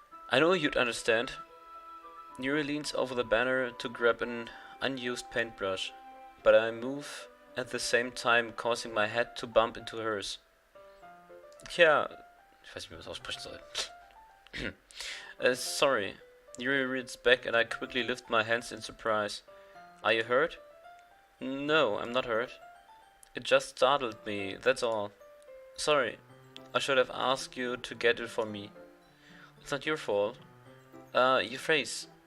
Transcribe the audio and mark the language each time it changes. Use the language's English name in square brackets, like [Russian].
[English] I know you'd understand. Yuri leans over the banner to grab an unused paintbrush, but I move at the same time, causing my head to bump into hers. [German] Ja, ich weiß nicht, wie man das aussprechen soll. [English] Sorry. Yuri reads back and I quickly lift my hands in surprise. Are you hurt? No, I'm not hurt. It just startled me, that's all. Sorry. I should have asked you to get it for me. It's not your fault. Your face.